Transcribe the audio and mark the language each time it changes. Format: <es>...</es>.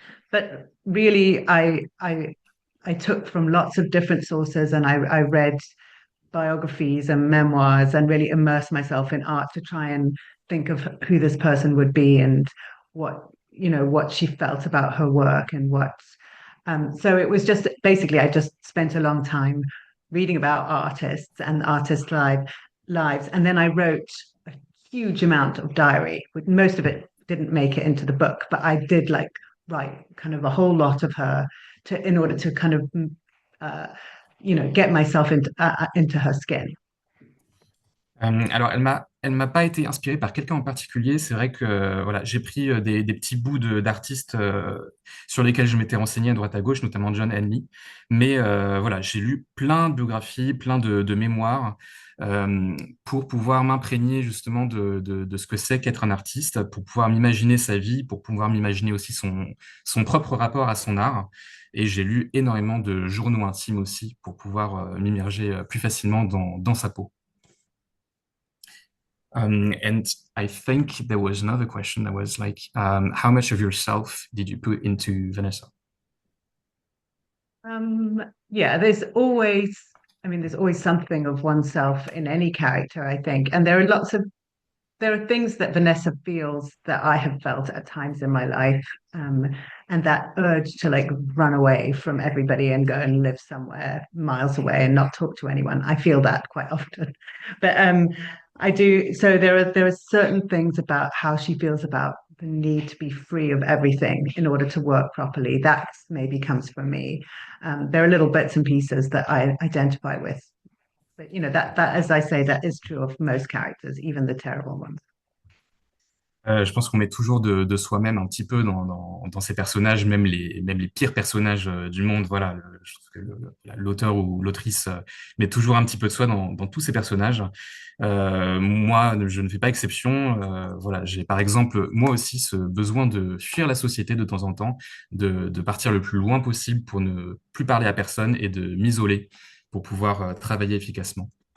<en>But really, I took from lots of different sources, and I read biographies and memoirs and really immerse myself in art to try and think of who this person would be and what what she felt about her work and what so it was just basically I just spent a long time reading about artists and artist life lives. And then I wrote a huge amount of diary. Most of it didn't make it into the book, but I did like write kind of a whole lot of her in order to kind of uh, get myself into her skin.</en> <fr>Alors, elle m'a pas été inspirée par quelqu'un en particulier. C'est vrai que voilà, j'ai pris des petits bouts d'artistes sur lesquels je m'étais renseigné à droite à gauche, notamment John Henley. Mais voilà, j'ai lu plein de biographies, plein de mémoires pour pouvoir m'imprégner justement de ce que c'est qu'être un artiste, pour pouvoir m'imaginer sa vie, pour pouvoir m'imaginer aussi son propre rapport à son art. Et j'ai lu énormément de journaux intimes aussi pour pouvoir m'immerger plus facilement dans sa peau.</fr> <en>And I think there was another question that was like, how much of yourself did you put into Vanessa? Yeah, there's always something of oneself in any character, I think. And there are things that Vanessa feels that I have felt at times in my life. And that urge to like run away from everybody and go and live somewhere miles away and not talk to anyone. I feel that quite often. But I do. So there are certain things about how she feels about the need to be free of everything in order to work properly. That maybe comes from me. There are little bits and pieces that I identify with. But that as I say, that is true of most characters, even the terrible ones.</en> <fr>Je pense qu'on met toujours de soi-même un petit peu dans ces personnages, même les pires personnages du monde. Voilà, je trouve que l'auteur ou l'autrice met toujours un petit peu de soi dans tous ces personnages. Moi, je ne fais pas exception. Voilà, j'ai par exemple moi aussi ce besoin de fuir la société de temps en temps, de partir le plus loin possible pour ne plus parler à personne et de m'isoler pour pouvoir travailler efficacement.</fr>